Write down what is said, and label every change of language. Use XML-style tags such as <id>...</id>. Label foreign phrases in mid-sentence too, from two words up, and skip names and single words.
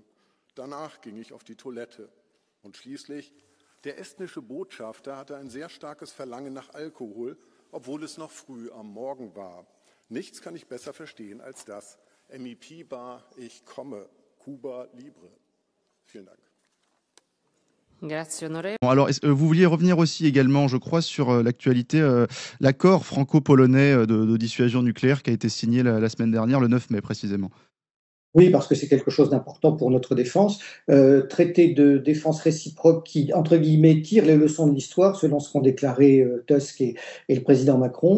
<de>Danach ging ich auf die Toilette. Und schließlich, der estnische Botschafter hatte ein sehr starkes Verlangen nach Alkohol, obwohl es noch früh am Morgen war. Nichts kann ich besser verstehen als das. MEP-Bar, ich komme. Cuba Libre. Vielen Dank.</de> <fr>Bon, alors, vous vouliez revenir aussi également, je crois, sur l'actualité, l'accord franco-polonais de dissuasion nucléaire qui a été signé la semaine dernière, le 9 mai précisément. Oui, parce que c'est quelque chose d'important pour notre défense. Traité de défense réciproque qui, entre guillemets, tire les leçons de l'histoire, selon ce qu'ont déclaré Tusk et le président Macron.</fr>